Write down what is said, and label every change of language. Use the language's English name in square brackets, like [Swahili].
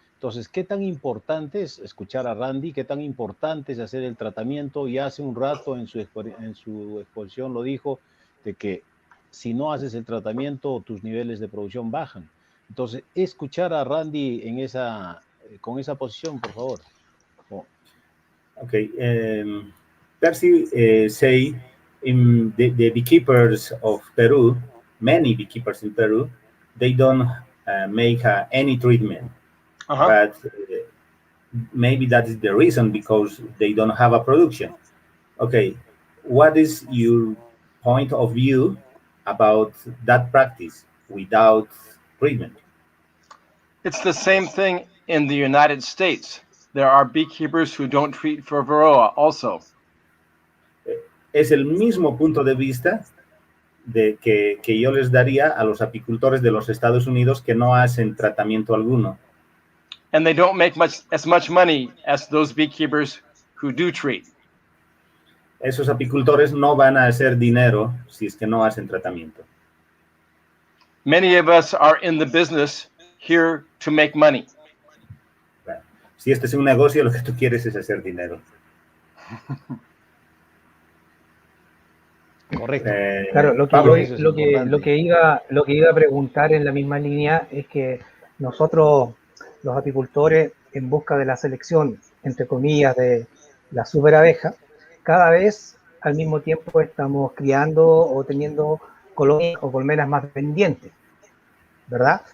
[Spanish] Entonces, ¿qué tan importante es escuchar a Randy? ¿Qué tan importante es hacer el tratamiento? Y hace un rato en su exposición lo dijo, de que si no haces el tratamiento, tus niveles de producción bajan. Entonces, escuchar a Randy con esa posición, por favor. [English] Okay, Percy say in the beekeepers of Peru, many beekeepers in Peru, they don't make any treatment, but maybe that is the reason, because they don't have a production. Okay, what is your point of view about that practice without treatment? It's the same thing in the United States. There are beekeepers who don't treat for Varroa also. [Spanish] Es el mismo punto de vista que yo les daría a los apicultores de los Estados Unidos que no hacen tratamiento alguno. [English] And they don't make as much money as those beekeepers who do treat. [Spanish] Esos apicultores no van a hacer dinero si es que no hacen tratamiento. [English] Many of us are in the business here to make money. [Spanish] Bueno, si este es un negocio, lo que tú quieres es hacer dinero. Correcto. Claro, Pablo, lo que iba a preguntar en la misma línea es que nosotros, los apicultores, en busca de la selección, entre comillas, de la superabeja, cada vez al mismo tiempo estamos criando o teniendo colonias o colmenas más dependientes, ¿verdad?